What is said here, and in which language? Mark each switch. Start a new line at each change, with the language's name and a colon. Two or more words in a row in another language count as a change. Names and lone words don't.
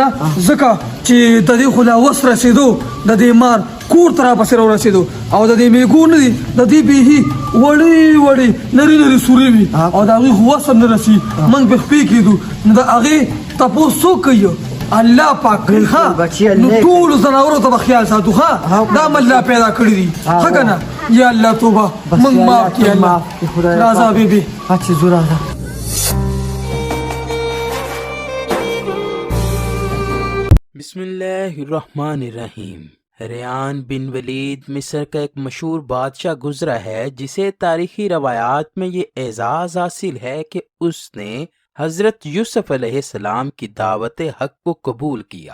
Pashto: نه ځکه چې د دې خو لا وس رسېدو د دې مار کور ته راپسې راورسېدو او د دې میږو نه دي د دې بیخي وړې وړې نري نري سورې وي او د هغې خو وس هم نه رسي موږ به خپې کېدو نو د هغې تپوس څوک کوي الله پاک کوي ښه نو ټولو ځناورو ته به خیال ساتو ښه دا م الله پیدا کړي دي ښه که نه یا الله توبه موږ معاف کړي الله راځه بیبي اچھا زو راځه
Arabic: بسم اللہ الرحمن الرحیم.
Urdu: ریان بن ولید مصر کا ایک مشہور بادشاہ گزرا ہے جسے تاریخی روایات میں یہ اعزاز حاصل ہے کہ اس نے حضرت یوسف
Arabic: علیہ السلام
Urdu: کی دعوت حق کو قبول کیا.